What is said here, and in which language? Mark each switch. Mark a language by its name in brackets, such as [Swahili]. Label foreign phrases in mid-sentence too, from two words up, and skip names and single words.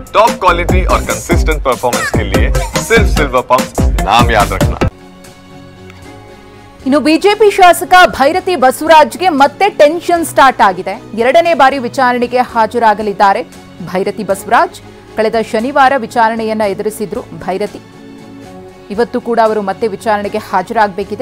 [English] top quality [Hindi] और [English] consistent performance [Hindi] के लिए सिर्फ सिल्वर पंप नाम याद रखना। [Kannada] ಇನ್ನು ಬಿಜೆಪಿ ಶಾಸಕ ಭೈರತಿ ಬಸವರಾಜ್ಗೆ ಮತ್ತೆ [English] tension start [Kannada] ಆಗಿದೆ. ಎರಡನೇ ಬಾರಿ ವಿಚಾರಣೆಗೆ ಹಾಜರಾಗಲಿದ್ದಾರೆ ಭೈರತಿ ಬಸವರಾಜ್. ಕಳೆದ ಶನಿವಾರ ವಿಚಾರಣೆಯನ್ನ ಎದುರಿಸಿದ್ರು ಭೈರತಿ. ಇವತ್ತು ಕೂಡ ಅವರು ಮತ್ತೆ ವಿಚಾರಣೆಗೆ ಹಾಜರಾಗಬೇಕಿದೆ.